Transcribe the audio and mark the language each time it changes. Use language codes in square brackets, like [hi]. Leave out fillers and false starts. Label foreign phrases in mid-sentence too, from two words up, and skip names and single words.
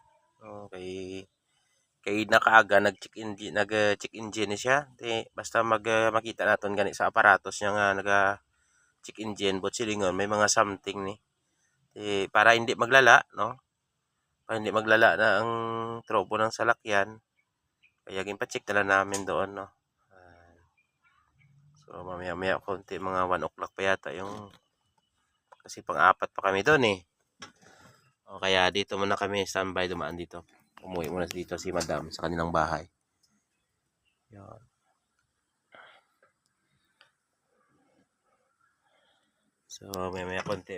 [hil] Kay nakaaga nag-check engine siya. Basta makita naton gani sa aparatos niya nga [en] check engine [hil] but silingon may mga something ni. Para hindi maglala, no? Para hindi maglala na ang trobo ng salakyan. [tl] Kaya ginpa-check na lang namin doon, no? So mamaya-maya konti mga 1 o'clock pa yata yung kasi pang-apat pa kami doon eh. O kaya dito muna kami standby dumaan dito. Umuwi muna dito si Madam sa kanilang bahay. Yan. So, may konti.